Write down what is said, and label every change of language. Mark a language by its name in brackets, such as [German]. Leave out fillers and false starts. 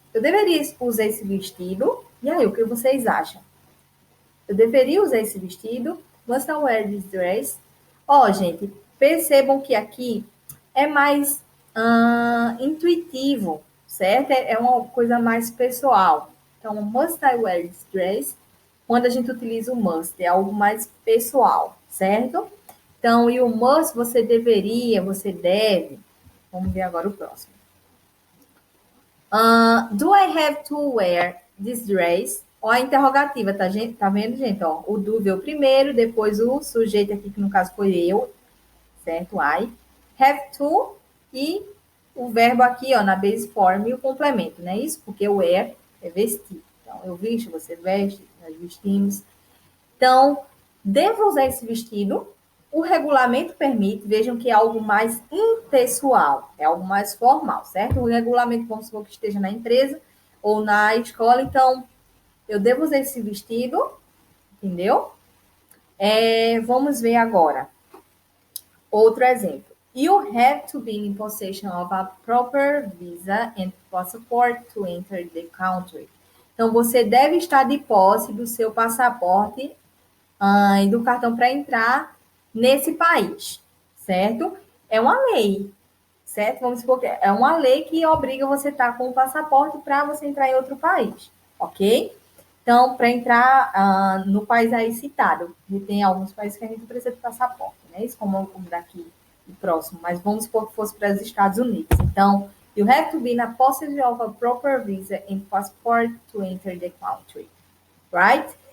[Portuguese] Eu deveria usar esse vestido? E aí, o que vocês acham? Eu deveria usar esse vestido? [English] Must I wear this dress? [Portuguese] Ó, gente, percebam que aqui é mais intuitivo, certo? É uma coisa mais pessoal. [English] Então, must I wear this dress? [Portuguese] Quando a gente utiliza o must, é algo mais pessoal, certo? Então, e o must, você deveria, você deve. Vamos ver agora o próximo. [English] Do I have to wear this dress? [Portuguese] Ó, a interrogativa, tá, gente? Tá vendo, gente? Ó, o do veio primeiro, depois o sujeito aqui, que no caso foi eu, certo? I. Have to e o verbo aqui, ó, na base form e o complemento, não é isso? Porque o wear é vestir. Então, eu visto, você veste, nós vestimos. Então, devo usar esse vestido? O regulamento permite, vejam que é algo mais impessoal, é algo mais formal, certo? O regulamento, vamos supor que esteja na empresa ou na escola, então eu devo usar esse vestido, entendeu? Vamos ver agora. Outro exemplo. [English] You have to be in possession of a proper visa and passport to enter the country. [Portuguese] Então, você deve estar de posse do seu passaporte e do cartão para entrar nesse país, certo? É uma lei, certo? Vamos supor que é uma lei que obriga você a estar com o passaporte para você entrar em outro país, ok? Então, para entrar no país aí citado, e tem alguns países que a gente precisa de passaporte, né? Isso como daqui o próximo, mas vamos supor que fosse para os Estados Unidos. [English] Então, you have to be in a possession of a proper visa and passport to enter the country, right?